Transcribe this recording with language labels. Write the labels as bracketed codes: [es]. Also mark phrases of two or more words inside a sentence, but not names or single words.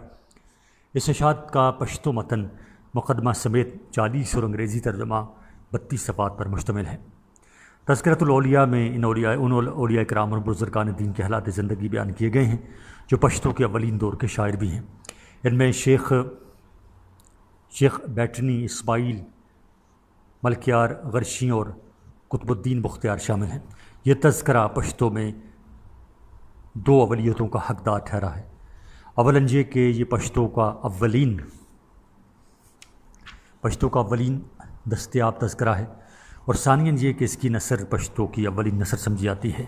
[ur] اس اشاعت کا پشتو متن مقدمہ سمیت 40 اور انگریزی ترجمہ 32 صفحات پر مشتمل ہے۔ تذکرۃ الاولیاء میں ان اولیاء کرام اور بزرگان دین کے حالات زندگی بیان کیے گئے ہیں جو پشتو کے اولین دور کے شاعر بھی ہیں۔ ان میں شیخ بیٹنی اسماعیل ملکیار غرشی اور قطب الدین بختیار شامل ہیں۔ یہ تذکرہ پشتو میں 2 اولیتوں کا حقدار ٹھہرا ہے۔ اولاً یہ کہ یہ پشتو کا اولین دستیاب تذکرہ ہے، اور ثانیاً یہ کہ اس کی نثر پشتو کی اولین نثر سمجھی جاتی ہے۔